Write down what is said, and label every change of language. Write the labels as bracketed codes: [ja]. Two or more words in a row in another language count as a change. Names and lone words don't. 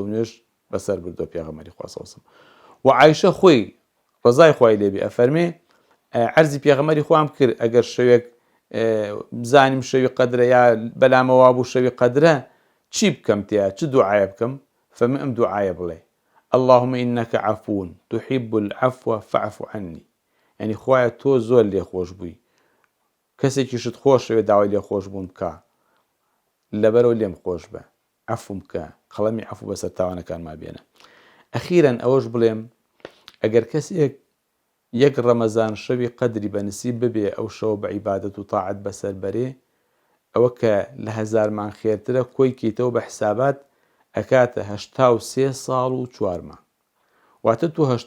[ckb] نوێژ بەسەر بردووە پێغەمبەری خوا [ar] صلی الله علیه و سلم [ckb] و عایشە خۆی ڕەزای خوای لێبێ ئەفەرمێ عەرزی پێغەمبەری خوام کرد ئەگەر شەوێک بزانیم شەوی قەدرە یا بەلامەوا بوو شەوی قەدرە چی بکەم تیا چ دوعایە بکەم فەرمێ ئەم دوعایە بڵێ [ar] اللهم إنك عفو تحب العفو فاعف عني [ckb] يعني خوایە تۆ زۆر لێخۆش بووی کەسێکیشت خۆشەوێ داوای لێخۆشبوون بکە لەبەرەوە لێم خۆش بە عەفوم بکە قەڵەمی عەفو بەسەر تاوانەکانمان بێنە ئەخیرەن ئەوەش بڵێم ئەگەر کەسێک یەک ڕەمەزان شەوی قەدری بەنسیب ببێ ئەو شەوە بە عیبادەت و تاعەت بەسەر بەرێ ئەوە کە لە هەزارمان خێرترە کۆی کەیتەوە بە حسابات ئەکاتە 83 ساڵ و 4 مانگ واتە تو